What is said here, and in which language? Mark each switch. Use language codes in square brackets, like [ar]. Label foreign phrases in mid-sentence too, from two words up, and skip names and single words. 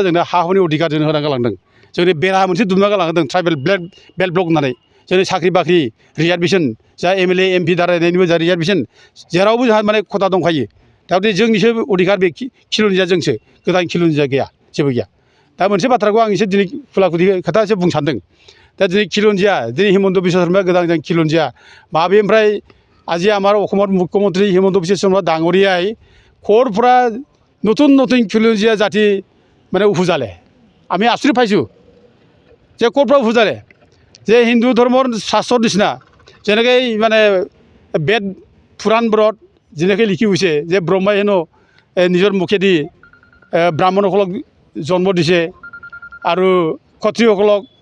[brx] जोंनो हा हुनि अधिकार जोंनो होना गालांदों जोंनि बेरा मोनसे दुमना गालांदों [en] tribal belt block [brx] होननानै जोंनि साख्रि बाख्रि रिजार्भेसन जा [en] MLA MP [brx] दारायनायनिबो जा रिजार्भेसन जेरावबो जोंहा माने खथा दंखायो दा बे जोंनिसो अधिकार बे खिलुनजिया जोंसो गोदान खिलुनजिया गैया जेबो गैया दा मोनसे बाथ्राखौ आं एसे दिनै खुला-खुलि खोथा एसे बुंनो सानदों दा दिनै खिलुनजिया दिनै हिमन्त बिश्व शर्माया गोदान खिलुनजिया माबेनिफ्राय [as] আজি আমার অসমৰ মুখ্যমন্ত্ৰী হিমন্ত বিশ্ব শৰ্মা ডাঙৰীয়াই ক'ৰ পৰা নতুন খিলঞ্জীয়া জাতি মানে উপজালে আমি আচৰিত পাইছোঁ যে ক'ৰ পৰা উপজালে যে হিন্দু ধৰ্মৰ শাস্ত্ৰৰ নিচিনা যেনেকৈ মানে বেদ পুৰাণবোৰত যেনেকৈ লিখি গৈছে যে ব্ৰহ্মাই হেনো নিজৰ মুখেদি ব্ৰাহ্মণসকলক জন্ম দিছে আৰু ক্ষত্ৰিয়সকলক